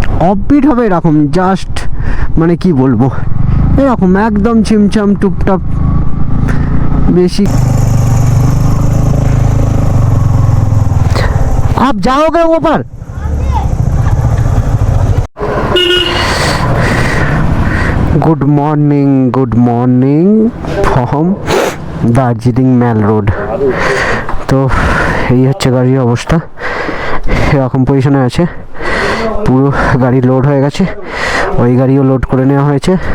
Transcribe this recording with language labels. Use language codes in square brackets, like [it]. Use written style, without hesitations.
[bn] Offbeat হবে এরকম, just মানে কি বলবো, এরকম একদম ছিমছাম টুপটাপ। বেশি [hi] आप जाओगे ऊपर? [en] Good morning from Darjeeling mall road. [bn] তো এই হচ্ছে গাড়ির অবস্থা, এরকম পজিশনে আছে। পুরো গাড়ি লোড হয়ে গেছে, ওই গাড়িও লোড করে নেওয়া হয়েছে।